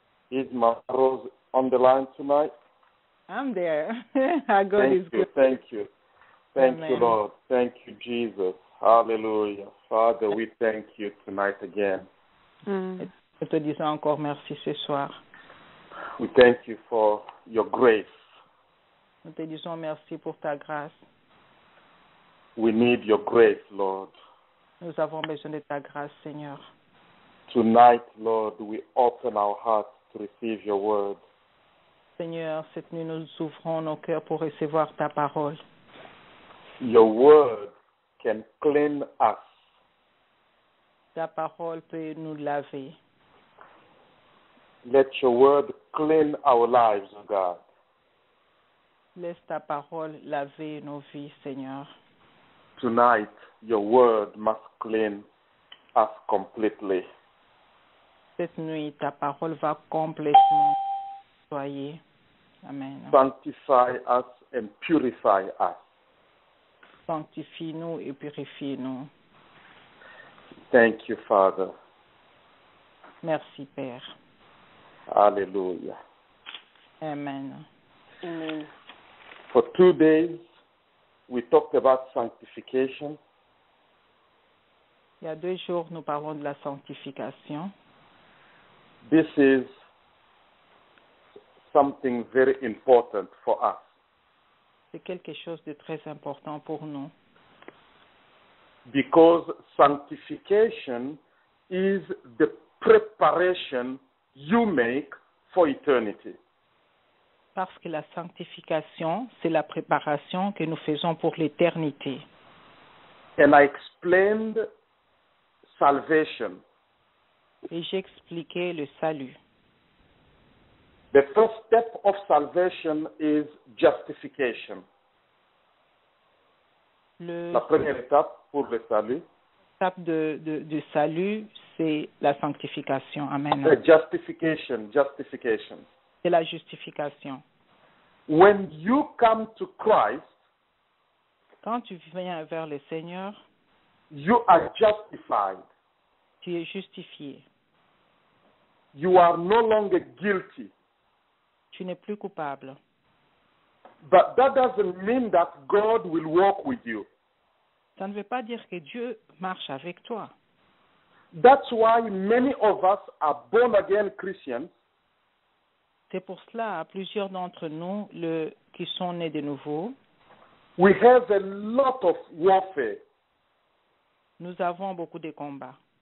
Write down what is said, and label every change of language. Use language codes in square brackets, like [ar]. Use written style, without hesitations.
[en] Is my Rose on the line tonight? I'm there. Our God is Thank you, good. thank you. Thank you, Amen. Lord. Thank you, Jesus. Hallelujah. Father, we thank you tonight again. Mm. [fr] Nous te disons encore merci ce soir. [en] We thank you for your grace. [fr] Nous te disons merci pour ta grâce. [en] We need your grace, Lord. [fr] Nous avons besoin de ta grâce, Seigneur. [en] Tonight, Lord, we open our hearts to receive your word. [fr] Seigneur, cette nuit, nous ouvrons nos cœurs pour recevoir ta parole. [en] Your word can clean us. [fr] Ta parole peut nous laver. [en] Let your word clean our lives, O God. [fr] Laisse ta parole laver nos vies, Seigneur. [en] Tonight, your word must clean us completely. [fr] Cette nuit, ta parole va complètement nettoyer. Amen. [en] Sanctify us and purify us. [fr] Sanctifie-nous et purifie-nous. [en] Thank you, Father. [fr] Merci, Père. Hallelujah. Amen. Amen. [en] For 2 days, we talked about sanctification. [fr] Il y a 2 jours, nous parlons de la sanctification. [en] This is something very important for us. [fr] C'est quelque chose de très important pour nous. [en] Because sanctification is the preparation you make for eternity. [fr] Parce que la sanctification, c'est la préparation que nous faisons pour l'éternité. [en] And I explained salvation. [fr] Et j'ai expliqué le salut. [en] The first step of salvation is justification. [fr] La première étape pour le salut. L'étape de salut, c'est la sanctification. Amen. [en] Justification. [fr] C'est la justification. [en] When you come to Christ, [fr] Quand tu viens vers le Seigneur, [en] you are justified. [fr] tu es justifié. [en] You are no longer guilty. [fr] Tu n'es plus coupable. [en] But that doesn't mean that God will walk with you. [fr] Ça ne veut pas dire que Dieu marche avec toi. [en] That's why many of us are born again Christians. [fr] C'est pour cela, plusieurs d'entre nous qui sont nés de nouveau, [en] We have a lot of warfare. [fr] nous avons beaucoup de combats.